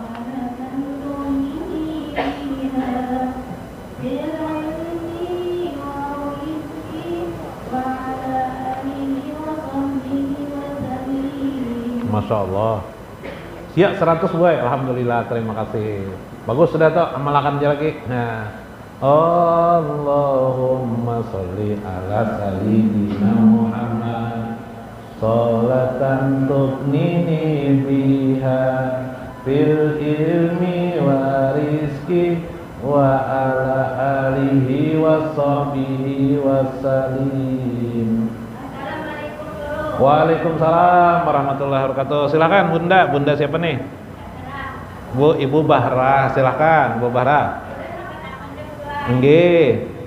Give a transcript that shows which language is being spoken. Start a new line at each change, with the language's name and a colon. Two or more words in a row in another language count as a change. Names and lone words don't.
Arabic: ما شاء الله.
Indonesian: Siap 100 boy. Alhamdulillah, terima kasih. Bagus sudah toh, amalkan aja lagi. Nah,
Arabic: اللهم صل على سيدنا محمد صلاة تغنيني بها في العلم والرزق وعلى آله وصحبه وسلم. وعليكم السلام ورحمة الله وبركاته.
Indonesian: Silakan Bunda. Bunda siapa nih? Bu, Ibu Bahra. Silakan Bu Bahra. Nggih.